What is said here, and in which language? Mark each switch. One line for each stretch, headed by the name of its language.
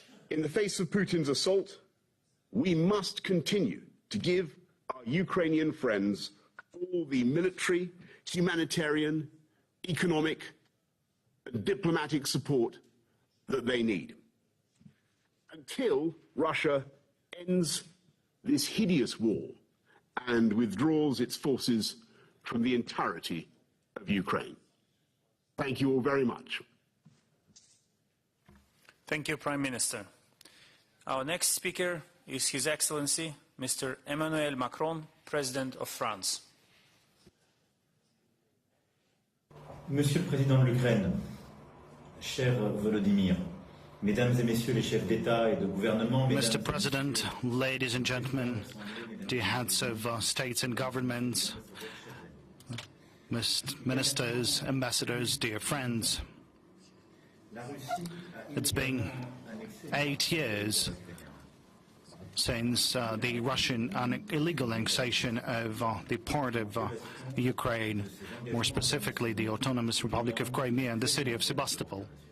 English: In the face of Putin's assault, we must continue to give our Ukrainian friends all the military, humanitarian, economic, and diplomatic support that they need until Russia ends this hideous war and withdraws its forces from the entirety of Ukraine. Thank you all very much. Thank you, Prime Minister. Our next speaker is His Excellency, Mr. Emmanuel Macron, President of France.
French: Monsieur le Président de l'Ukraine, cher Volodymyr, Mesdames et Messieurs les chefs d'État et de gouvernement,
English: Mr. President, ladies and gentlemen, dear heads of states and governments, ministers, ambassadors, dear friends, it's been 8 years since the Russian illegal annexation of the part of Ukraine, more specifically the Autonomous Republic of Crimea and the city of Sebastopol.